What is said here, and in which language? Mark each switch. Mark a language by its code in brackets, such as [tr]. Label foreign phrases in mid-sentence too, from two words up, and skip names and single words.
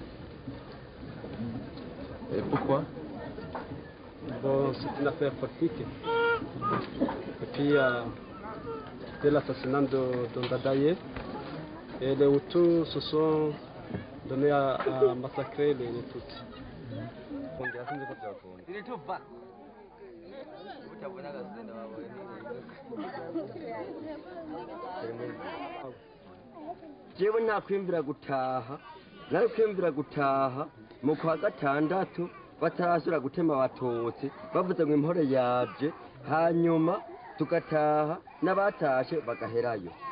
[fr] Et pourquoi? Bon, c'est une affaire politique. Et puis, c'était l'assassinat de Ndadaye. Et les Hutus se sont donnés à massacrer les Tutsis. [rn] jewe nakwiyumvira gutaha nawe kwiyumvira gutaha mu kwa gatandatu batarasubira gutema abatutsi bavuze ngo impore yaje hanyuma tugataha n'abatashe bagaherayo.